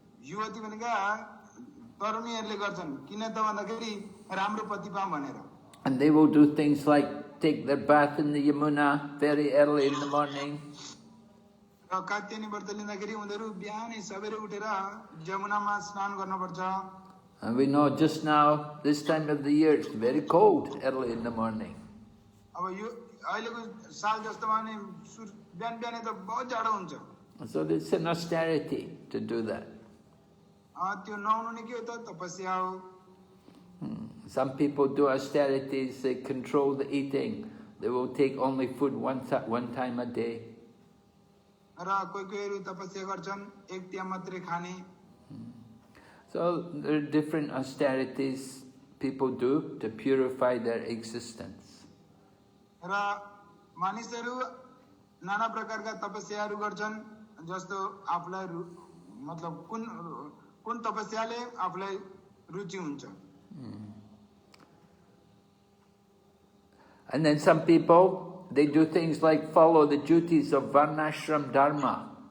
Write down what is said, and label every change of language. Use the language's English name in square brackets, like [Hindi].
[Nepali] युवती भनेका तरुणीहरूले गर्छन्, किन त भन्दाखेरि राम्रो पति पाऊँ भनेर। [English] And they will do things like take their bath in the Yamuna very early in the morning. [Nepali] र कात्यायनी व्रत लिँदाखेरि उनीहरू बिहानै सबेरै उठेर जमुनामा स्नान गर्नुपर्छ। [English] And we know just now, this time of the year, it's very cold early in the morning. [Nepali] अब यो अहिलेको साल जस्तोमा नि बिहान बिहानै त बहुत जाडो हुन्छ। [English] So it's an austerity to do that. [Nepali] त्यो नहुनु नि के हो त, तपस्या हो। [English] Some people do austerities, they control the eating. They will take only food one time a day. [Nepali] र कोही कोहीहरू तपस्या गर्छन्, एक टाइम मात्रै खाने। [English] So there are different austerities people do to purify their existence. [Nepali] र मानिसहरू नाना प्रकारका तपस्याहरू गर्छन्, जस्तो आफूलाई मतलब कुन तपस्याले आफूलाई रुचि हुन्छ। [English] And then some people, they do things like follow the duties of Varnashram Dharma.